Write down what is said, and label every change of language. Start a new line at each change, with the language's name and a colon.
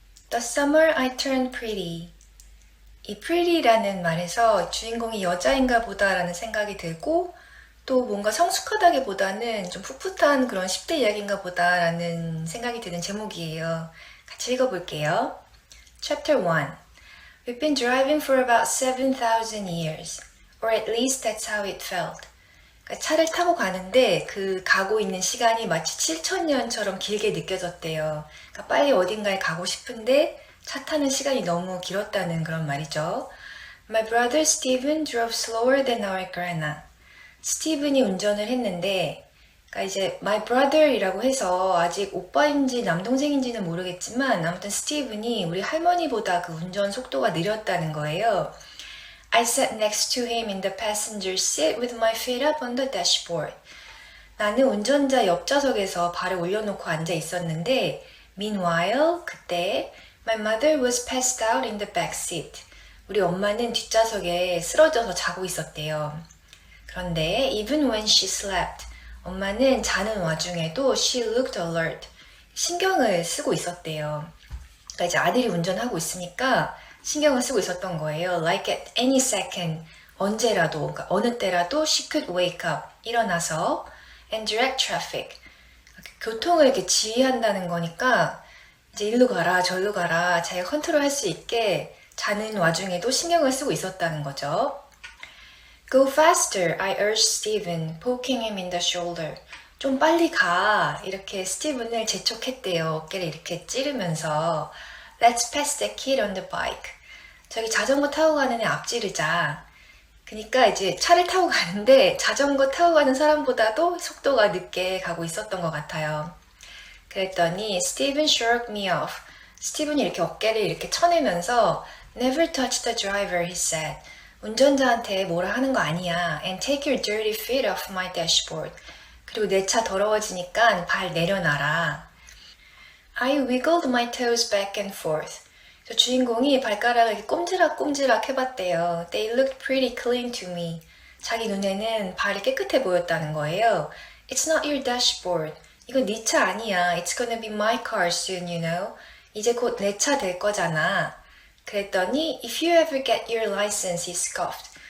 English: The Summer I Turned Pretty.
Korean: 이 pretty라는 말에서 주인공이 여자인가 보다라는 생각이 들고 또 뭔가 성숙하다기보다는 좀 풋풋한 그런 10대 이야기인가 보다라는 생각이 드는 제목이에요. 같이 읽어볼게요. Chapter 1.
English: We've been driving for about 7,000 years, or at least that's how it felt.
Korean: 그러니까 차를 타고 가는데 그 가고 있는 시간이 마치 7,000년처럼 길게 느껴졌대요. 그러니까 빨리 어딘가에 가고 싶은데 차 타는 시간이 너무 길었다는 그런 말이죠.
English: My brother Steven drove slower than our grandma.
Korean: 스티븐이 운전을 했는데, 그러니까 이제
English: my brother
Korean: 이라고 해서 아직 오빠인지 남동생인지는 모르겠지만 아무튼 스티븐이 우리 할머니보다 그 운전 속도가 느렸다는 거예요.
English: I sat next to him in the passenger seat with my feet up on the dashboard.
Korean: 나는 운전자 옆좌석에서 발을 올려놓고 앉아 있었는데, meanwhile, 그때
English: My mother was passed out in the back seat.
Korean: 우리 엄마는 뒷좌석에 쓰러져서 자고 있었대요. 그런데
English: even when she slept,
Korean: 엄마는 자는 와중에도
English: she looked alert.
Korean: 신경을 쓰고 있었대요. 그러니까 이제 아들이 운전하고 있으니까 신경을 쓰고 있었던 거예요.
English: Like at any second,
Korean: 언제라도, 그러니까 어느 때라도
English: she could wake up,
Korean: 일어나서
English: and direct traffic.
Korean: 교통을 이렇게 지휘한다는 거니까 이제 일로 가라 절로 가라 자기가 컨트롤할 수 있게 자는 와중에도 신경을 쓰고 있었다는 거죠.
English: Go faster, I urged Stephen, poking him in the shoulder.
Korean: 좀 빨리 가. 이렇게 스티븐을 재촉했대요. 어깨를 이렇게 찌르면서
English: Let's pass the kid on the bike.
Korean: 저기 자전거 타고 가는 애 앞지르자. 그러니까 이제 차를 타고 가는데 자전거 타고 가는 사람보다도 속도가 늦게 가고 있었던 것 같아요. 그랬더니
English: Steven shrugged me off.
Korean: 스티븐이 이렇게 어깨를 이렇게 쳐내면서
English: Never touch the driver, he said.
Korean: 운전자한테 뭐라 하는 거 아니야.
English: And take your dirty feet off my dashboard.
Korean: 그리고 내 차 더러워지니까 발 내려놔라.
English: I wiggled my toes back and forth.
Korean: 저 주인공이 발가락을 이렇게 꼼지락꼼지락 해봤대요.
English: They looked pretty clean to me.
Korean: 자기 눈에는 발이 깨끗해 보였다는 거예요.
English: It's not your dashboard.
Korean: 이건 네 차 아니야.
English: It's gonna be my car soon, you know.
Korean: 이제 곧 내 차 될 거잖아. 그랬더니
English: If you ever get your license, he scoffed.